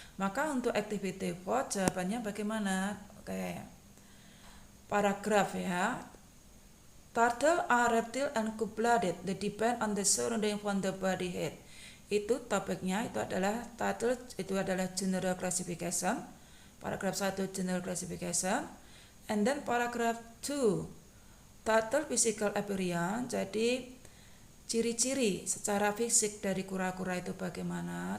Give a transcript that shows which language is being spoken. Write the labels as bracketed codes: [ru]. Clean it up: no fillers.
[id] Maka untuk activity 4 jawabannya bagaimana? Oke. Paragraf, ya. [en] Turtle are reptile and cold-blooded. They depend on the surrounding from the body head. [id] Itu topiknya, itu adalah turtle, itu adalah general classification. [en] Paragraf 1 general classification. And then paragraf 2 turtle physical appearance. [id] Jadi ciri-ciri secara fisik dari kura-kura itu bagaimana?